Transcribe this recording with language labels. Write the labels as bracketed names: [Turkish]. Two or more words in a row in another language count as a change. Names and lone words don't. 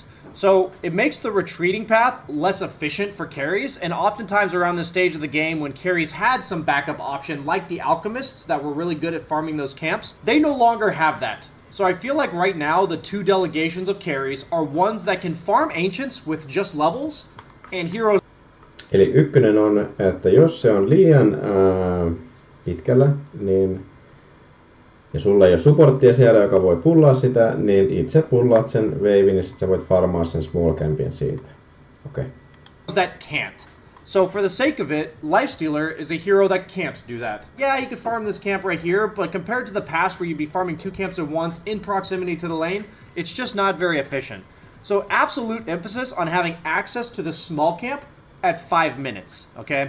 [English] So, it makes the retreating path less efficient for carries, and oftentimes around this stage of the game when carries had some backup option, like the alchemists that were really good at farming those camps, they no longer have that. So I feel like right now, the two delegations of carries are ones that can farm ancients with just levels, and heroes... [Finnish] Eli ykkönen on, että jos se on liian pitkällä, niin ja sulla ei ole supporttia siellä, joka voi pullaa sitä, niin itse pullaat sen wavein ja sit sä voit farmaa sen [English] small campin [Finnish] siitä. [English] Okay. That can't. So for the sake of it, Lifestealer is a hero that can't do that. Yeah, you could farm this camp right here, but compared to the past where you'd be farming 2 camps at once in proximity to the lane, it's just not very efficient. So absolute emphasis on having access to the small camp at 5 minutes, okay?